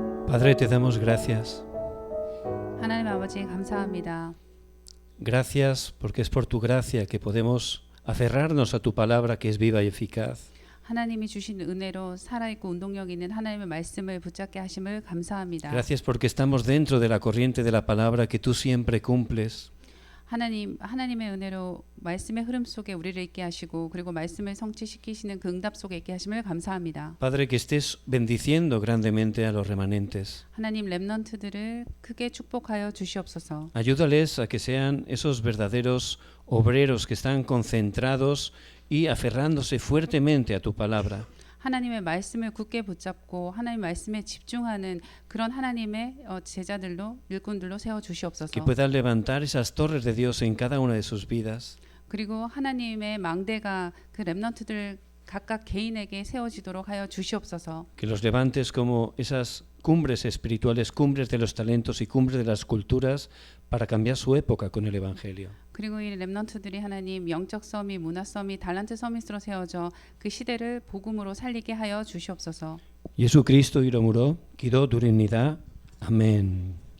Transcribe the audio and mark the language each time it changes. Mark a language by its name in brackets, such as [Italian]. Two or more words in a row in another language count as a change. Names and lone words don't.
[Spanish] Padre, te damos gracias. [Korean] 하나님 아버지 감사합니다. [Spanish] Gracias porque es por tu gracia que podemos aferrarnos a tu palabra que es viva y eficaz. [Korean] 하나님이 주신 은혜로 살아있고 운동력 있는 하나님의 말씀을 붙잡게 하심을 감사합니다. [Spanish] Gracias porque estamos dentro de la corriente de la palabra que tú siempre cumples. [Korean] 하나님의 은혜로 말씀의 흐름 속에 우리를 있게 하시고 그리고 말씀을 성취시키시는 그 응답 속에 있게 하심을 감사합니다. [Spanish] Padre, que estés bendiciendo grandemente a los remanentes. [Korean] 하나님 렘넌트들을 크게 축복하여 주시옵소서. [Spanish] Ayúdales a que sean esos verdaderos obreros que están concentrados y aferrándose fuertemente a tu palabra. [Korean] 하나님의 말씀을 굳게 붙잡고 하나님 말씀에 집중하는 그런 하나님의 제자들로 일꾼들로 세워 주시옵소서. [Spanish] Que puedan levantar esas torres de Dios en cada una de sus vidas. [Korean] 그리고 하나님의 망대가 그 렘넌트들 각각 개인에게 세워지도록 하여 주시옵소서. [Spanish] Que los levantes como esas cumbres espirituales, cumbres de los talentos y cumbres de las culturas para cambiar su época con el Evangelio. [Korean] 그리고 이 렘넌트들이 하나님 영적 서밋, 문화 서밋, 달란트 서밋으로 세워져 그 시대를 복음으로 살리게 하여 주시옵소서. Jesucristo 이름으로 기도드립니다. 아멘.